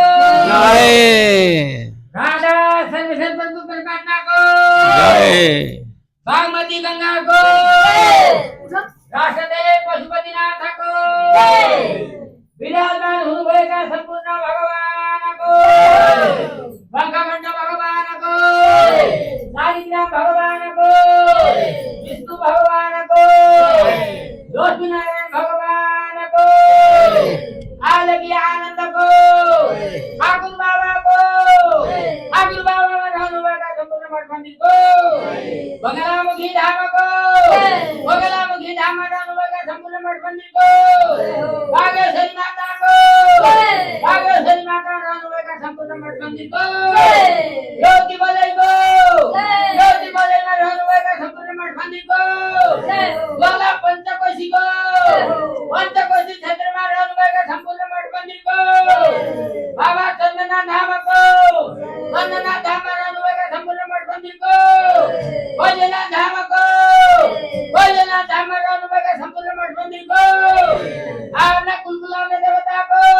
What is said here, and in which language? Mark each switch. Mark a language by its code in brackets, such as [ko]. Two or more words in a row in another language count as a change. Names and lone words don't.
[ne] जय राधा सर्वेश्वर बंधु परमात्मा को जय बागमती गंगा को राष्ट्रदेव पशुपतिनाथ को विराजमान हुनुभएका सम्पूर्ण भगवान को बंकामण्ड भगवान को शालिग्राम भगवान को विष्णु भगवान को लक्ष्मीनारायण भगवान को आलगी आनंद को ठाकुर बाबा में रहनुभएका सम्पूर्ण मठ मन्दिर को बगलामुखी धाम को बगलामुखी धाममा रहनुभएका सम्पूर्ण मठ मन्दिर को बागेश्वरी माता को बागेश्वरी माता रहनुभएका सम्पूर्ण मठ मन्दिर को ज्योति बलैको ज्योति बलैमा रहनुभएका सम्पूर्ण मठ मन्दिर को गला पञ्चकोशीको पञ्चकोशी क्षेत्रमा रहनुभएका सम्पूर्ण मठ मन्दिरको बाबा चन्द्रनाथ धामको चन्द्रनाथ धाममा रहनुभएका सम्पूर्ण मठ मन्दिरको बैजनाथ धामको बैजनाथ धाममा रहनुभएका सम्पूर्ण मठ मन्दिरको आफ्ना कुलकुलाउने देवताको